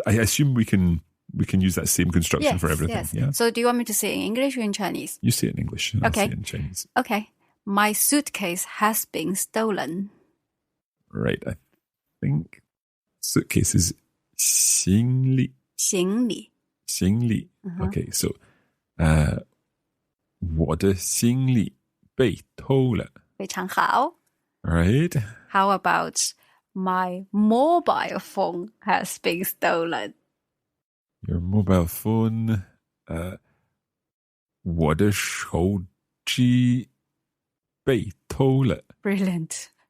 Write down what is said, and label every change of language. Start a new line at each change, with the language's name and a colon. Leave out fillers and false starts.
English: I assume we can use that same construction for everything. Yes. Yeah? So do you want me to say in English or in Chinese? You say it in English and I'll say it in Chinese. Okay. My suitcase has been stolen. Right, I think suitcase is 行李.
Chinese: 行李. 行李. Okay, so 我的行李被偷了. 非常好.
English: Right. How about my mobile phone has been stolen? Your mobile phone.
Chinese: 我的手机被偷了.
English: Brilliant.